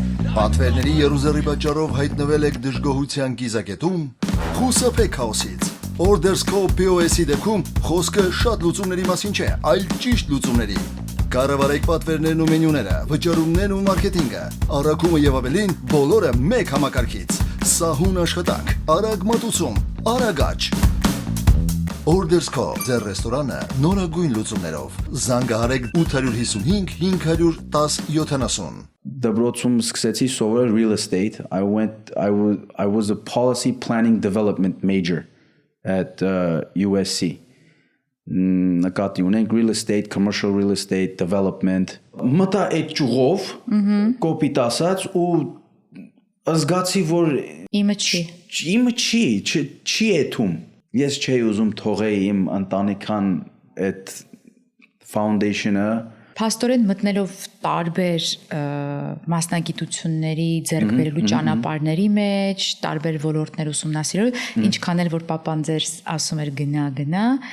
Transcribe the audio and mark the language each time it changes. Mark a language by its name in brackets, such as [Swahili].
[Armenian] Պատվերների երուզերի պատճառով հայտնվել եք դժգոհության կիզակետում, խուսափեք քաոսից։ Ordersco POS-ի դեպքում խոսքը շատ լուծումների մասին չէ, այլ ճիշտ լուծումների։ Կառավարեք պատվերներն ու մենյուները, վճարումներն ու մարքեթինգը, առաքումը եւ ավելին, բոլորը մեկ համակարգից։ Սահուն աշխատանք, արագ մատուցում, արագ աճ։ Ordersco ձեր ռեստորանը նորագույն լուծումներով։ Զանգահարեք 855 510 70։ Դպրոցում սկսեցի սովորել real estate. [English] I was a policy planning development major at USC. [Armenian] Նկատի ունենք real estate, commercial real estate development. Մտա այդ ճյուղով, կոպիտ ասած ու զգացի որ իմը չի էթում։ Ես չէի ուզում թողեի իմ ընտանիքան այդ foundation-ը Փաստորեն մտնելով տարբեր մասնագիտությունների ձեռք բերելու ճանապարհների մեջ, տարբեր ոլորտներ ուսումնասիրելու, ինչքան էլ որ papan ձեր ասում էր գնա,